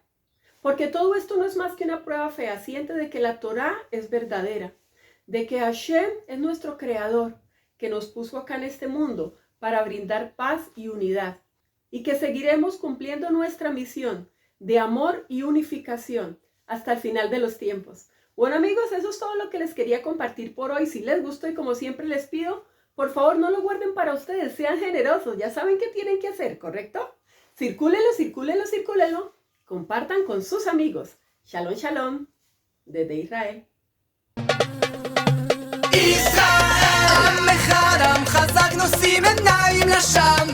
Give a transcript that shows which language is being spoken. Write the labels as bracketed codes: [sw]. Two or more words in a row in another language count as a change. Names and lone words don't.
[es] Porque todo esto no es más que una prueba fehaciente de que la Torá es verdadera, de que Hashem es nuestro creador, que nos puso acá en este mundo para brindar paz y unidad, y que seguiremos cumpliendo nuestra misión de amor y unificación hasta el final de los tiempos. Bueno amigos, eso es todo lo que les quería compartir por hoy. Si les gustó y como siempre les pido, por favor no lo guarden para ustedes, sean generosos, ya saben qué tienen que hacer, ¿correcto? Circúlenlo, circúlenlo, circúlenlo, compartan con sus amigos. [he] שלום, שלום, [es] desde Israel. [he] ישראל, עמך עמך חזק נושאים עיניים לשמיים